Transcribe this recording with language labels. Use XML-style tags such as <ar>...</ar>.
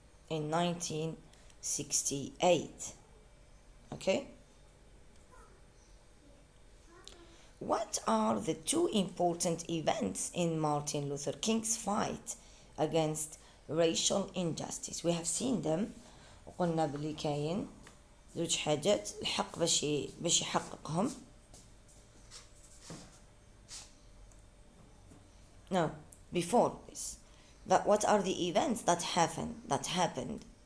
<en>In 1968. What are the two important events in Martin Luther King's fight against racial injustice. We have seen them.</en> <ar>وقلنا بلي كاين زوج حاجات الحق باش يحققهم.</ar> <en>No, before this, that what are the events that happened?</en>